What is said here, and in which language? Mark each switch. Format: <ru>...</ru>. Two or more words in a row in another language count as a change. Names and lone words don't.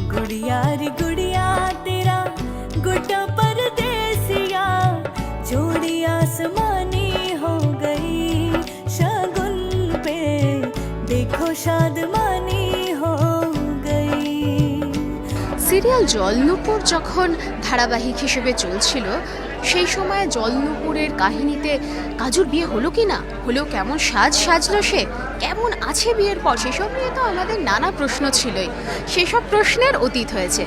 <hi>गुड़िया रे गुड़िया तेरा गुड्डा परदेसिया जोड़ी आसमानी हो गई शगुन पे देखो शादमानी हो गई।</hi> <bn>সিরিয়াল জলনূপুর যখন ধারাবাহিক হিসেবে চলছিল সেই সময় জলনূপুরের কাহিনীতে কাজুর বিয়ে হলো কি না হলেও কেমন সাজলো সে কেমন আছে বিয়ের পর সেসব নিয়ে তো আমাদের নানা প্রশ্ন ছিলই, সেসব প্রশ্নের অতীত হয়েছে।</bn>